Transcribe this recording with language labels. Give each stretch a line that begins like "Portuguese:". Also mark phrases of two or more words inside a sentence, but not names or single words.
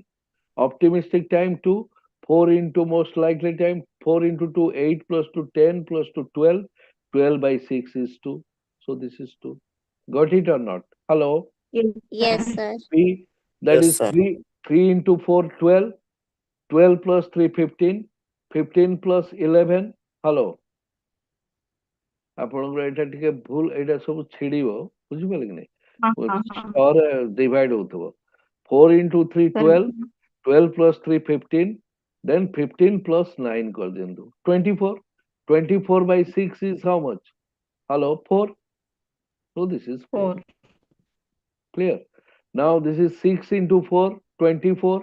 English: Optimistic time 2, 4 into most likely time, 4 into 2, 8 plus 2, 10 plus 2, 12. 12 by 6 is 2. So this is 2. Got it or not? Hello? Yes, Yes, sir. P, that Yes, is sir. 3 into 4, 12. 12 plus 3, 15. 15 plus 11. Hello?
Odia: ଆପଣଙ୍କର ଏଇଟା ଟିକେ ଭୁଲ, ଏଇଟା ସବୁ ଛିଡ଼ିବ, ବୁଝିପାରିଲେ କି ନାହିଁ? ଛଅରେ ଡିଭାଇଡ ହଉଥିବ।
English: 4 into 3,
Odia: 12.
English: 12 plus 3, 15. Then 15 plus 9 କରିଦିଅନ୍ତୁ। 24. 24 by 6 is how much? Hello? 4. So this is 4. 4. Clear? Now this is 6 into 4, 24.